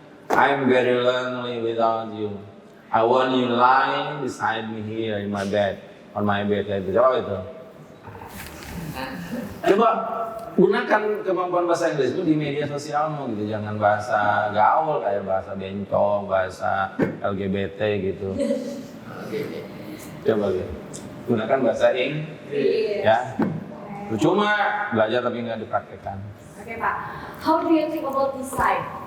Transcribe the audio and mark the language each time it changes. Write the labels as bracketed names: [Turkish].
[English] I'm very lonely without you. I want you lying beside me here in my bed, on my bed [Indonesian] kayak gitu. Coba itu. Coba gunakan kemampuan bahasa Inggris itu di media sosialmu gitu, jangan bahasa gaul kayak bahasa bencong, bahasa LGBT gitu. Coba gitu. Gunakan bahasa Inggris, ya. Cuma belajar tapi nggak dipraktekkan. Oke Pak, [English] how do you think about design?